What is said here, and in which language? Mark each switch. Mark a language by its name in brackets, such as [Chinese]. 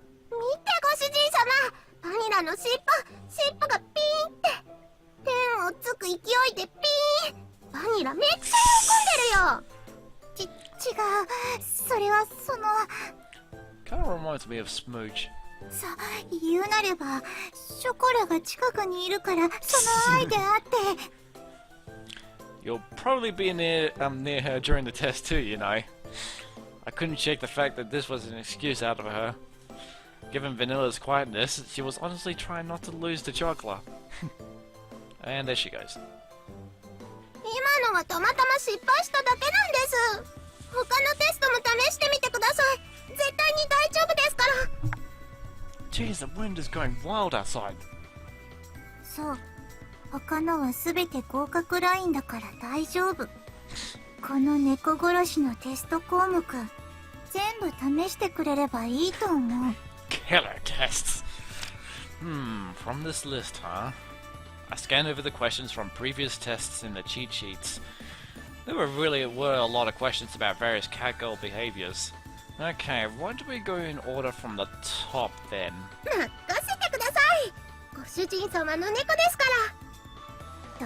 [Japanese] 見てご主人様、バニラの尻尾がピーンってペンをつく勢いでピーン。バニラめっちゃ喜んでるよ。違う、それはその [English] Kind of reminds me of Smooch. [Japanese] 言うなればショコラが近くにいるからその愛であって。 [English] You'll probably be near her during the test too, you know. I couldn't shake the fact that this was an excuse out of her. Given Vanilla's quietness, she was honestly trying not to lose to chocolate. And there she goes. [Japanese] 今のはたまたま失敗しただけなんです。他のテストも試してみてください。絶対に大丈夫ですから。 [English] Jeez, the wind is going wild outside. [Japanese] そう。他のはすべて合格ラインだから大丈夫。この猫殺しのテスト項目、全部試してくれればいいと思う。 [English] Killer tests. From this list, huh? I scanned over the questions from previous tests in the cheat sheets. There were a lot of questions about various catgirl behaviors. Okay, why do we go in order from the top then? [Japanese] 任せてください。ご主人様の猫ですから。